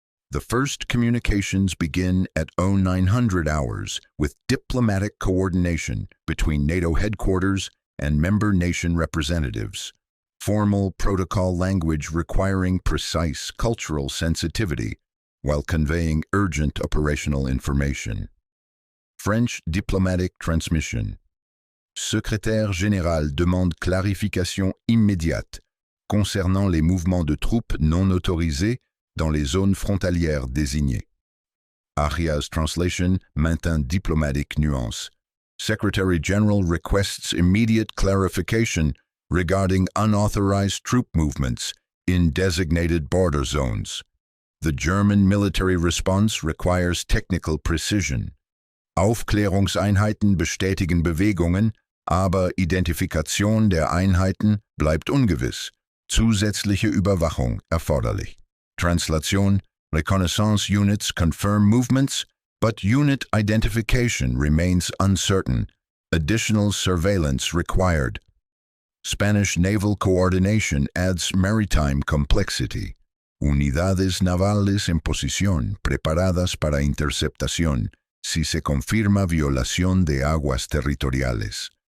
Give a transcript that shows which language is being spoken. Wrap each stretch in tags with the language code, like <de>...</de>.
<en>The first communications begin at 0900 hours with diplomatic coordination between NATO headquarters and member nation representatives. Formal protocol language requiring precise cultural sensitivity while conveying urgent operational information. French diplomatic transmission.</en> <fr>Secrétaire général demande clarification immédiate concernant les mouvements de troupes non autorisés dans les zones frontalières désignées.</fr> <en>Aria's translation maintint diplomatic nuance. Secretary General requests immediate clarification regarding unauthorized troop movements in designated border zones. The German military response requires technical precision.</en> <de>Aufklärungseinheiten bestätigen Bewegungen, aber Identifikation der Einheiten bleibt ungewiss. Zusätzliche Überwachung erforderlich.</de> <en>Translation: Reconnaissance units confirm movements, but unit identification remains uncertain. Additional surveillance required. Spanish naval coordination adds maritime complexity.</en> <es>Unidades navales en posición preparadas para interceptación si se confirma violación de aguas territoriales.</es>